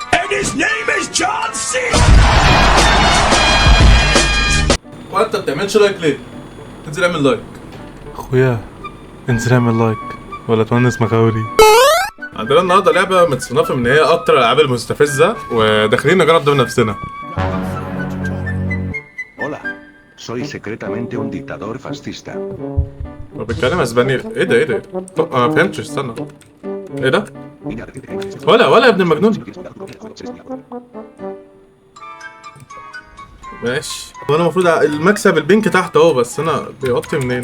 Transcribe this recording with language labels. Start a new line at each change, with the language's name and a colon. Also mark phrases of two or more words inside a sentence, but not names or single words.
English: his name is John C.
Arabic: وانت بتعملش لايك ليه؟ انزل اعمل لايك. اخويا انزل اعمل لايك ولا تونس مغاوري. عندنا النهارده لعبه متصنفه ان هي اكتر الالعاب المستفزه وداخلين نجرب ده بنفسنا.
Spanish: Hola, soy secretamente un dictador fascista.
Arabic: هو بيتكلم اسباني. ايه ده ايه ده؟ ما فهمتش، استنى. ايه ده؟ ولا يا ابن المجنون. ماشي. وانا المفروض المكسب البينك تحت اهو، بس انا بيغطي منين؟